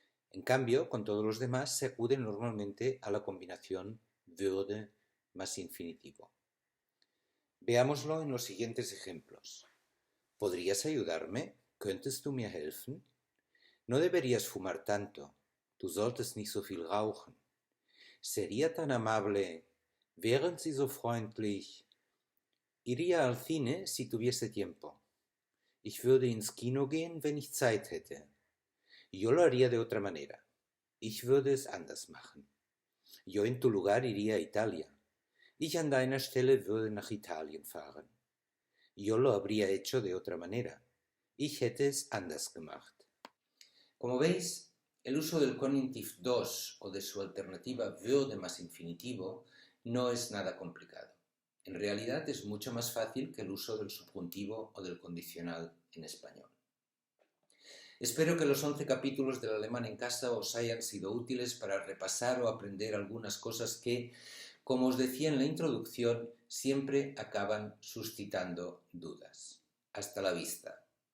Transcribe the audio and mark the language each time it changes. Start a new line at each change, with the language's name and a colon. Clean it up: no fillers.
Spanish: En cambio, con todos los demás se acude normalmente a la combinación würde más infinitivo. Veámoslo en los siguientes ejemplos. ¿Podrías ayudarme?
German: ¿Könntest du mir helfen?
Spanish: No deberías fumar tanto.
German: Du solltest nicht so viel rauchen.
Spanish: ¿Sería tan amable?
German: ¿Wären Sie so freundlich?
Spanish: Iría al cine si tuviese tiempo.
German: Ich würde ins Kino gehen, wenn ich Zeit hätte.
Spanish: Yo lo haría de otra manera.
German: Ich würde es anders machen.
Spanish: Yo en tu lugar iría a Italia.
German: Ich an deiner Stelle würde nach Italien fahren.
Spanish: Yo lo habría hecho de otra manera.
German: Ich hätte es anders gemacht.
Spanish: Como veis, el uso del Konjunktiv 2 o de su alternativa würde más infinitivo no es nada complicado. En realidad es mucho más fácil que el uso del subjuntivo o del condicional en español. Espero que los 11 capítulos del Alemán en Casa os hayan sido útiles para repasar o aprender algunas cosas que, como os decía en la introducción, siempre acaban suscitando dudas. Hasta la vista.